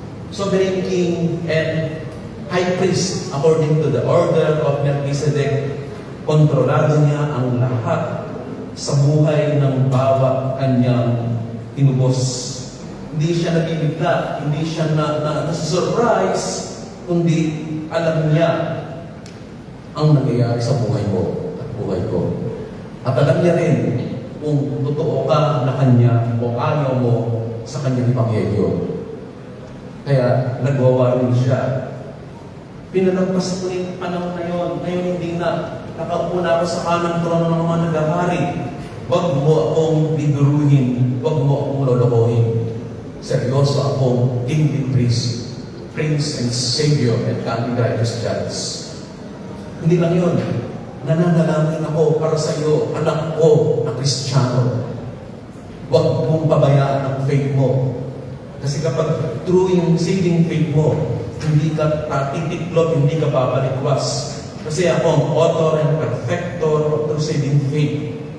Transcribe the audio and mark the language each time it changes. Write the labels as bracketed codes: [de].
[en] sovereign king and high priest according to the order of Melchizedek. [tl] Kontrolado niya ang lahat sa buhay ng bawat kanyang tinubos. Hindi siya nabibigla, hindi siya nasa-surprise, kundi alam niya ang nangyayari sa buhay mo at buhay ko. At alam niya rin kung totoo ka na kanya o ayaw mo sa kanyang ebanghelyo. Kaya nagwawarin siya. Pinalampas ko yung panahon na yun. Ngayon hindi na. Nakaupo na ako sa kanang trono ng mga nagahari. Huwag mo akong biduruhin. Huwag mo akong lolokohin. Seryoso akong [en] kingly priest, Prince and Savior and Candidatus Judge. [tl] Hindi lang yun. Nananalangin ako para sa iyo, anak ko na Kristiyano. Huwag mong pabayaan ang faith mo. Kasi kapag true yung saving faith mo, hindi ka tatiklop, hindi ka babalikwas. Kasi ako ang [en] author and perfecter of true saving faith.